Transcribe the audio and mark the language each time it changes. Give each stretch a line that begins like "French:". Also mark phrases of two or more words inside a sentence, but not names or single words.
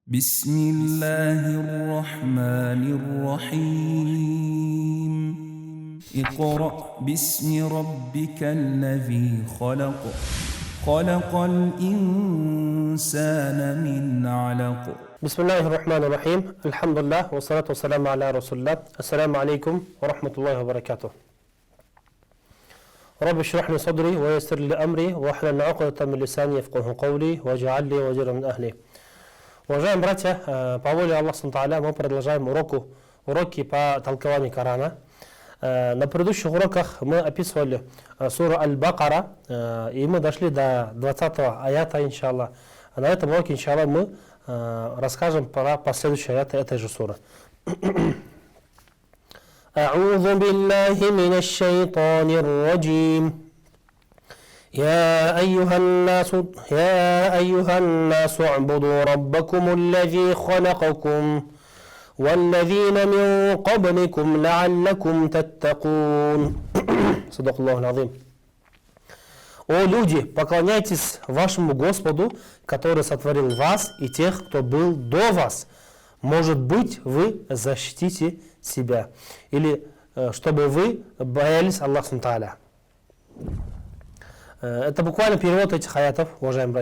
Arabic: بسم الله الرحمن الرحيم اقرأ باسم ربك الذي خلق خلق الإنسان من علق بسم الله الرحمن الرحيم الحمد لله والصلاة والسلام على رسول الله السلام عليكم ورحمة الله وبركاته رب اشرح لي صدري ويسر لي أمري واحلل عقدة من لساني يفقهوا قولي واجعل لي وزيرا من أهلي.
Russian: Уважаемые братья, по воле Аллаха Субхану мы продолжаем уроки по толкованию Корана. На предыдущих уроках мы описывали суру Аль-Бакара, и мы дошли до 20-го аята, иншаллах. А на этом уроке, иншаллах, мы расскажем про последующие аяты этой же суры.
Arabic: أعوذ بالله من الشيطان الرجيم يا أيها الناس اعبدوا ربكم الذي خلقكم والذين من قبلكم لعلكم تتقون صدق الله العظيم.
Russian: О люди, поклоняйтесь вашему Господу, который сотворил вас и тех, кто был до вас. Может быть, вы защитите себя. Или чтобы вы боялись Аллаха
Arabic: سبحانه وتعالى.
Russian: Это буквально перевод этих аятов, уважаемые братья.